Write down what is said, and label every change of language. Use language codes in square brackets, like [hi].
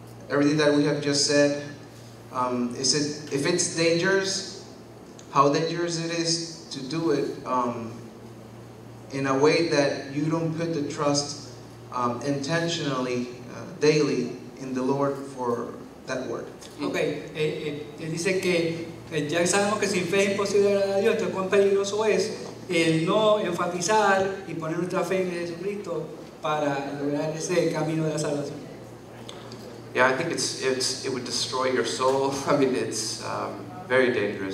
[en] Everything that we have just said, if it's dangerous, how dangerous it is to do it in a way that you don't put the trust intentionally, daily, in the Lord for that word. [es] Okay, dice que ya sabemos que sin fe es imposible agradar a Dios, entonces cuán peligroso es el no enfatizar y poner nuestra fe en Jesucristo para lograr ese camino de la salvación. [en] Yeah, I think it would destroy your soul. I mean, it's very dangerous.